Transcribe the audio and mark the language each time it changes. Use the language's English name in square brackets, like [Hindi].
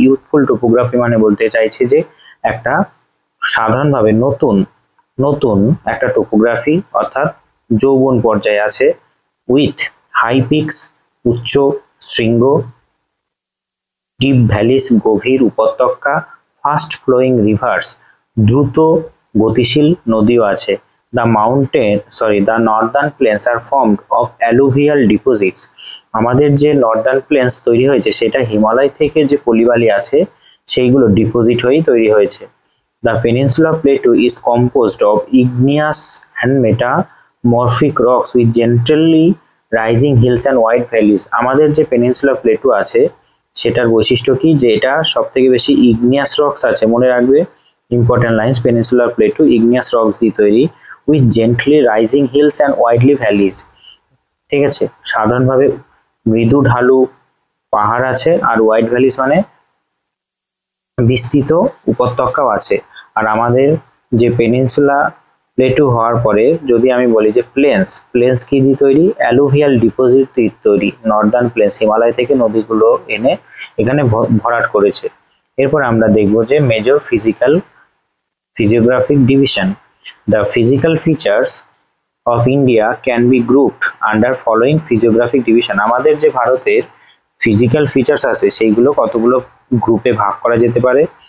[English] Youthful topography [Bangla] মানে বলতে চাইছে যে একটা সাধারণভাবে নতুন একটা টোপোগ্রাফি, অর্থাৎ যৌবন পর্যায়ে আছে। [English] with high peaks, [Bangla] উচ্চ শৃঙ্গ, [English] deep valleys, [Bangla] গভীর উপত্যকা, [English] fast flowing rivers, [Bangla] দ্রুত গতিশীল নদীও আছে। [English] The northern plains are formed of alluvial deposits. [Bangla] আমাদের যে নর্দার্ন প্লেন্স তৈরি হয়েছে সেটা হিমালয় থেকে যে পলিবালি আছে সেইগুলো ডিপোজিট হয়েই তৈরি হয়েছে। [English] The peninsula plateau is composed of igneous and metamorphic rocks with gently rising hills and wide valleys. [Bangla] আমাদের যে পেনিনসুলা প্লেটু আছে সেটার বৈশিষ্ট্য কি, যে এটা সব থেকে বেশি ইগনিয়াস রক্স আছে। মনে রাখবে important lines, peninsular plateau igneous rocks দিয়ে তৈরি, [English] With gently rising hills and widely valleys. [Bangla] ঠিক আছে, সাধারণভাবে মৃদু ঢালু পাহাড় আছে, আর ওয়াইড ভ্যালিজ মানে বিস্তৃত উপত্যকাও আছে। আর আমাদের যে পেনিনসুলা প্লেটু হওয়ার পরে যদি আমি বলি যে প্লেন্স কি দিয়ে তৈরি, অ্যালুভিয়াল ডিপোজিট দিয়ে তৈরি। নর্দার্ন প্লেন্স হিমালয় থেকে নদীগুলো এনে এখানে ভরাট করেছে। এরপর আমরা দেখব যে major physiographic division. [English] The physical features of India can be grouped under following physiographic division. [Bangla] আমাদের যে ভারতের ফিজিক্যাল ফিচার্স আছে সেইগুলো কতগুলো গ্রুপে ভাগ করা যেতে পারে।